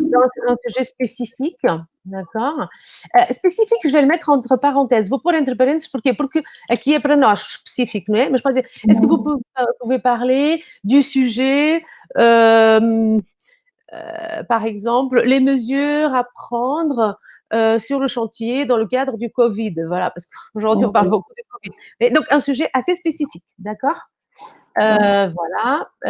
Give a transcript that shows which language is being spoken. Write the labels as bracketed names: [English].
[French] dans un sujet spécifique, d'accord? Spécifique, je vais le mettre entre parenthèses. [Portuguese] Vou pôr entre parênteses, porquê? Porque aqui é para nós, específico, não é? [French] Mas pode dizer, est-ce que vous pouvez parler du sujet, par exemple, les mesures à prendre sur le chantier dans le cadre du Covid. Voilà, parce qu'aujourd'hui, on parle beaucoup du Covid. Mais donc, un sujet assez spécifique, d'accord? Voilà.